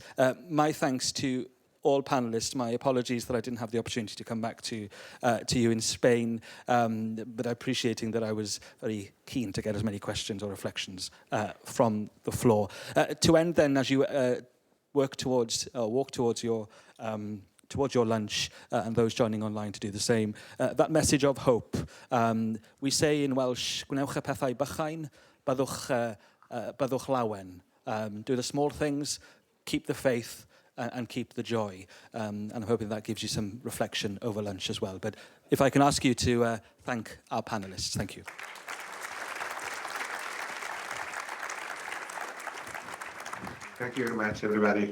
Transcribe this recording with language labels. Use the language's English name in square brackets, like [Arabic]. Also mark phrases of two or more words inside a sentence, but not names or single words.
[English] My thanks to all panelists. My apologies that I didn't have the opportunity to come back to you in Spain, but appreciating that I was very keen to get as many questions or reflections from the floor. To end then, as you walk towards your lunch, and those joining online to do the same, that message of hope. We say in Welsh, [Welsh] gwnewch y pethau bychain, byddwch lawen. [English] Do the small things, keep the faith, and keep the joy. And I'm hoping that gives you some reflection over lunch as well. But if I can ask you to thank our panelists. Thank you. Thank you very much, everybody.